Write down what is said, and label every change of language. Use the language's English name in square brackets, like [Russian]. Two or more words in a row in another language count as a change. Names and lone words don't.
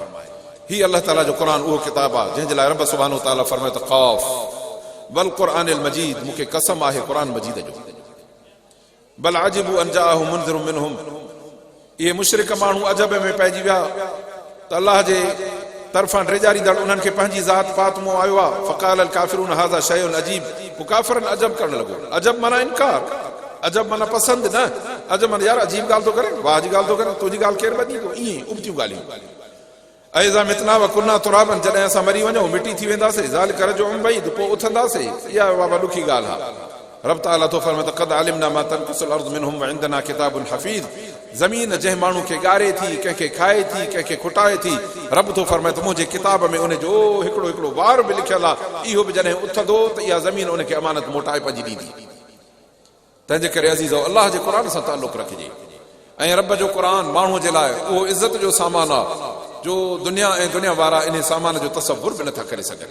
[Sindhi] ही अल्लाह ताला जो क़ुर उहो किताब आहे जंहिंजे लाइ रब [Arabic] سبحانه وتعالى [Sindhi] फरमाए त [Arabic] ق والقرآن المجيد, [Sindhi] मूंखे कसम आहे क़ुर मजीद जो। [Arabic] بل عجبوا أن جاءهم منذر منهم, [Sindhi] इहे मुशरिक माण्हू अजब में पइजी विया त अल्लाह जे तरफ़ां ड्रेजारींदड़ उन्हनि खे पंहिंजी ज़ात पात मों आयो आहे। [Arabic] فقال الكافرون هذا شيء عجيب, [Sindhi] पोइ काफ़िरनि अजब करणु लॻो। अजब माना इनकार, अजब माना पसंदि न, अजब माना यार अजीब ॻाल्हि थो करे, वाह जी ॻाल्हि थो करे, तुंहिंजी ॻाल्हि केरु ॿधी, ईअं उबतियूं ॻाल्हियूं। [Arabic] أإذا متنا وكنا ترابا, [Sindhi] जॾहिं असां मरी वञूं मिटी थी वेंदासीं, [Arabic] ذلك رجع بعيد, [Sindhi] पोइ उथंदासीं, इहा बाबा ॾुखी ॻाल्हि आहे। रब ताला थो फरमाए त [Arabic] قد علمنا ما تنقص الأرض منهم وعندنا كتاب حفيظ, [Sindhi] ज़मीन जंहिं माण्हू खे ॻारे थी, कंहिंखे खाए थी, कंहिंखे खुटाए थी, रब थो फरमाए त मुंहिंजे किताब में उन जो हिकिड़ो हिकिड़ो वार बि लिखियलु आहे, इहो बि जॾहिं उथंदो त इहा ज़मीन उनखे अमानत मोटाए पंहिंजी ॾींदी। तंहिंजे करे अज़ीज़ो अलाह जे क़ुर सां ताल्लुक़ रखिजे, ऐं रब जो क़ुर माण्हूअ जे लाइ उहो इज़त जो सामान आहे जो दुनिया ऐं दुनिया वारा इन सामान जो तसवुर बि नथा करे सघनि।